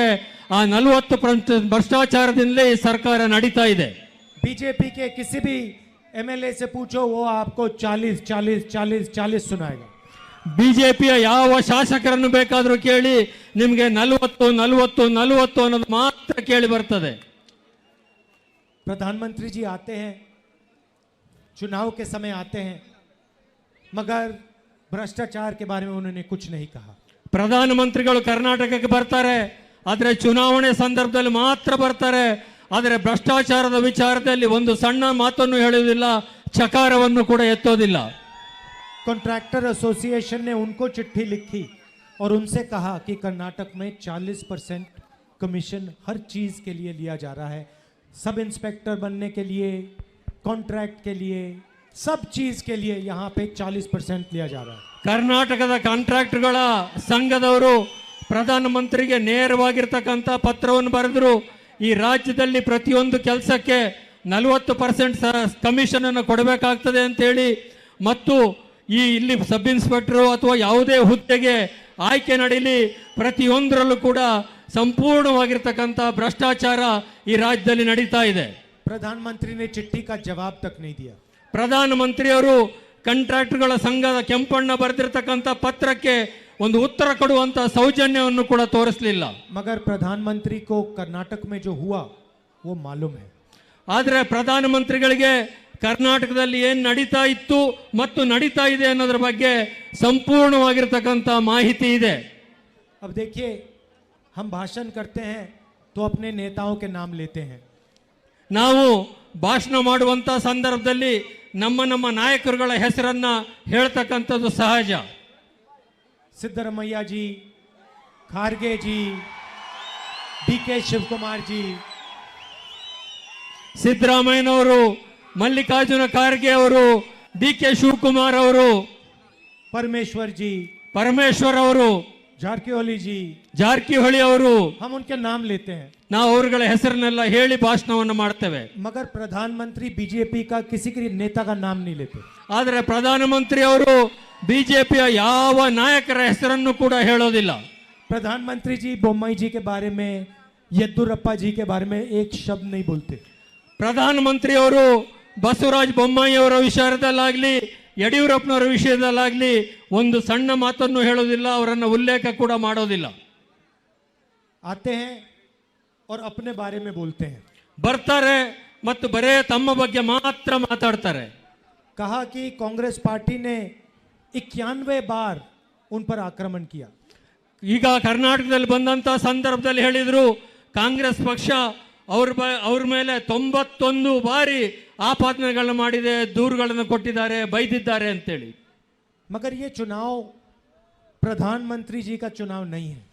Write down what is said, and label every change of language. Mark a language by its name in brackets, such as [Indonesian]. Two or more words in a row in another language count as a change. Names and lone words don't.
[Kannada] ಆ 40% ಭ್ರಷ್ಟಾಚಾರದಿಂದಲೇ ಈ ಸರ್ಕಾರ ನಡೀತಾ ಇದೆ. [Hindi] बीजेपी के किसी भी एमएलए से पूछो, वो आपको 40 40 40 40 सुनाएगा। [Kannada] ಬಿಜೆಪಿಯ ಯಾವ ಶಾಸಕರನ್ನು ಬೇಕಾದ್ರೂ ಕೇಳಿ, ನಿಮಗೆ 40 40 40 ಅನ್ನೋದು ಮಾತ್ರ ಕೇಳಿ ಬರ್ತದೆ. [Hindi] प्रधानमंत्री जी आते हैं, चुनाव के समय आते हैं, मगर भ्रष्टाचार के बारे में उन्होंने कुछ नहीं कहा। [Kannada] ಪ್ರಧಾನಮಂತ್ರಿಗಳು ಕರ್ನಾಟಕಕ್ಕೆ ಬರ್ತಾರೆ, ಆದರೆ ಚುನಾವಣೆ ಸಂದರ್ಭದಲ್ಲಿ ಮಾತ್ರ ಬರ್ತಾರೆ. ಆದರೆ ಭ್ರಷ್ಟಾಚಾರದ ವಿಚಾರದಲ್ಲಿ ಒಂದು ಸಣ್ಣ ಮಾತನ್ನು ಹೇಳುವುದಿಲ್ಲ, ಚಕಾರವನ್ನು ಕೂಡ ಎತ್ತೋದಿಲ್ಲ. [English] contractor association [Hindi] ने उनको चिट्ठी लिखी और उनसे कहा कि कर्नाटक में 40% कमीशन हर चीज के लिए लिया जा रहा है। [English] sub inspector [Hindi] बनने के लिए, कॉन्ट्रैक्ट के लिए, सब चीज के लिए यहाँ पे 40% लिया जा रहा है। [Kannada] ಕರ್ನಾಟಕದ ಕಾಂಟ್ರಾಕ್ಟ್ಗಳ ಸಂಘದವರು ಪ್ರಧಾನಮಂತ್ರಿಗೆ ನೇರವಾಗಿರ್ತಕ್ಕಂಥ ಪತ್ರವನ್ನು ಬರೆದರು. ಈ ರಾಜ್ಯದಲ್ಲಿ ಪ್ರತಿಯೊಂದು ಕೆಲಸಕ್ಕೆ 40% ಕಮಿಷನ್ ಅನ್ನು ಕೊಡಬೇಕಾಗ್ತದೆ ಅಂತೇಳಿ, ಮತ್ತು ಇಲ್ಲಿ [English] sub inspector [Kannada] ಅಥವಾ ಯಾವುದೇ ಹುದ್ದೆಗೆ ಆಯ್ಕೆ ನಡೀಲಿ, ಪ್ರತಿಯೊಂದರಲ್ಲೂ ಕೂಡ ಸಂಪೂರ್ಣವಾಗಿರ್ತಕ್ಕಂಥ ಭ್ರಷ್ಟಾಚಾರ ಈ ರಾಜ್ಯದಲ್ಲಿ ನಡೀತಾ ಇದೆ. [Hindi] प्रधानमंत्री ने चिट्ठी का जवाब तक नहीं दिया। [Kannada] ಪ್ರಧಾನಮಂತ್ರಿಯವರು ಕಾಂಟ್ರಾಕ್ಟ್ಗಳ ಸಂಘದ ಕೆಂಪಣ್ಣ ಬರೆದಿರ್ತಕ್ಕಂಥ ಪತ್ರಕ್ಕೆ ಒಂದು ಉತ್ತರ ಕೊಡುವಂತ ಸೌಜನ್ಯವನ್ನು ಕೂಡ ತೋರಿಸಲಿಲ್ಲ. [Hindi] मगर प्रधानमंत्री को कर्नाटक में जो हुआ वो मालूम है। [Kannada] ಆದರೆ ಪ್ರಧಾನಮಂತ್ರಿಗಳಿಗೆ ಕರ್ನಾಟಕದಲ್ಲಿ ಏನು ನಡೀತಾ ಇತ್ತು ಮತ್ತು ನಡೀತಾ ಇದೆ ಅನ್ನೋದ್ರ ಬಗ್ಗೆ ಸಂಪೂರ್ಣವಾಗಿರ್ತಕ್ಕಂಥ ಮಾಹಿತಿ ಇದೆ. [Hindi] अब देखिए, हम भाषण करते हैं तो अपने नेताओं के नाम लेते हैं। [Kannada] ನಾವು ಭಾಷಣ ಮಾಡುವಂತ ಸಂದರ್ಭದಲ್ಲಿ ನಮ್ಮ ನಾಯಕರುಗಳ ಹೆಸರನ್ನ ಹೇಳ್ತಕ್ಕಂಥದ್ದು ಸಹಜ. [Hindi] सिद्धरमैया जी, खारगे जी, डीके शिवकुमार जी, [Kannada] ಸಿದ್ದರಾಮಯ್ಯನವರು, ಮಲ್ಲಿಕಾರ್ಜುನ ಖರ್ಗೆ ಅವರು, ಡಿ.ಕೆ. ಶಿವಕುಮಾರ್ ಅವರು, [Hindi] परमेश्वर जी, [Kannada] ಪರಮೇಶ್ವರ್ ಅವರು, [Hindi] जारकिहोली जी, [Kannada] ಜಾರಕಿಹೊಳಿ ಅವರು, [Hindi] हम उनके नाम लेते हैं। [Kannada] ನಾವು ಅವರುಗಳ ಹೆಸರನ್ನೆಲ್ಲ ಹೇಳಿ ಭಾಷಣವನ್ನು ಮಾಡ್ತೇವೆ. [Hindi] मगर प्रधानमंत्री बीजेपी का किसी के नेता का नाम नहीं लेते। [Kannada] ಆದರೆ ಪ್ರಧಾನಮಂತ್ರಿ ಅವರು ಬಿಜೆಪಿಯ ಯಾವ ನಾಯಕರ ಹೆಸರನ್ನು ಕೂಡ ಹೇಳೋದಿಲ್ಲ. [Hindi] प्रधानमंत्री जी बोम्मई जी के बारे में, येद्दुरप्पा जी के बारे में एक शब्द नहीं बोलते। [Kannada] ಪ್ರಧಾನಮಂತ್ರಿ ಅವರು ಬಸವರಾಜ ಬೊಮ್ಮಾಯಿ ಅವರ ವಿಚಾರದಲ್ಲಾಗ್ಲಿ, ಯಡಿಯೂರಪ್ಪನವರ ವಿಷಯದಲ್ಲಾಗ್ಲಿ ಒಂದು ಸಣ್ಣ ಮಾತನ್ನು ಹೇಳೋದಿಲ್ಲ, ಅವರನ್ನು ಉಲ್ಲೇಖ ಕೂಡ ಮಾಡೋದಿಲ್ಲ. [Hindi] आते हैं और अपने बारे में बोलते हैं। [Kannada] ಬರ್ತಾರೆ ಮತ್ತು ಬರೇ ತಮ್ಮ ಬಗ್ಗೆ ಮಾತ್ರ ಮಾತಾಡ್ತಾರೆ. [Hindi] कहा कि कांग्रेस पार्टी ने 91 बार उन पर आक्रमण किया। [Kannada] ಈಗ ಕರ್ನಾಟಕದಲ್ಲಿ ಬಂದಂತ ಸಂದರ್ಭದಲ್ಲಿ ಹೇಳಿದ್ರು, ಕಾಂಗ್ರೆಸ್ ಪಕ್ಷ ಅವ್ರ ಮೇಲೆ 91 ಬಾರಿ ಆಪಾದನೆಗಳನ್ನು ಮಾಡಿದೆ, ದೂರುಗಳನ್ನು ಕೊಟ್ಟಿದ್ದಾರೆ, ಬೈದಿದ್ದಾರೆ ಅಂತೇಳಿ. [Hindi] मगर ये चुनाव प्रधानमंत्री जी का चुनाव नहीं है।